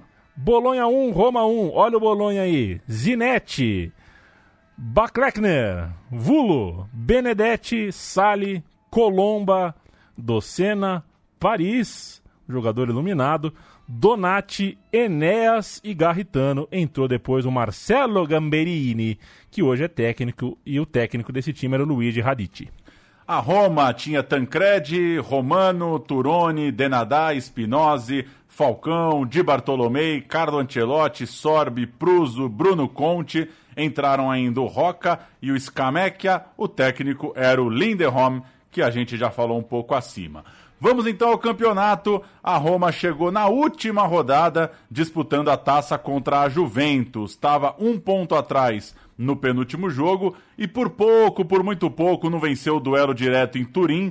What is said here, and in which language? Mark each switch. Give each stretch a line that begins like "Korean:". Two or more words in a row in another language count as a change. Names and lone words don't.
Portuguese: Bolonha 1, Roma 1. Olha o Bolonha aí. Zinetti, Baclechner, Vulo, Benedetti, Sali, Colomba, Docena, Paris, jogador iluminado, Donati, Enéas e Garritano. Entrou depois o Marcelo Gamberini, que hoje é técnico, e o técnico desse time era o Luigi Radici. A Roma tinha Tancredi, Romano, Turoni, Denadà, Spinozzi, Falcão, Di Bartolomei, Carlo Ancelotti, Sorbi, Pruso, Bruno Conte. Entraram ainda o Roca e o Scamacchia. O técnico era o Linderholm, que a gente já falou um pouco acima. Vamos então ao campeonato. A Roma chegou na última rodada disputando a taça contra a Juventus. Estava 1 ponto atrás no penúltimo jogo e por muito pouco, não venceu o duelo direto em Turim.